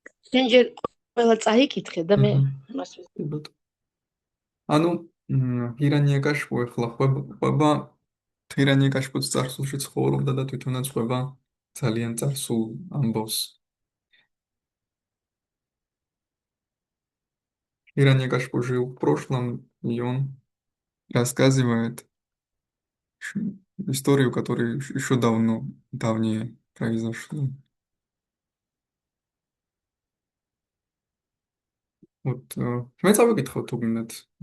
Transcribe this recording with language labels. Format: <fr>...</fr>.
<ka>შენ ჯერ ყველა წაიკითხე და მე მას ვისწრებოდ. ანუ ჰირანიაკაშპუ ახლა ხვება ჰირანიაკაშპუც წარსულში ცხოვრობდა და თვითონაც ხვება ძალიან წარსულ ამბავს.</ka> <ru>Хираньякашпу жил в прошлом, и он рассказывает историю, которая еще давнее произошла.</ru> <ka>Вот, მე წავიკითხო თუ გინდათ.</ka>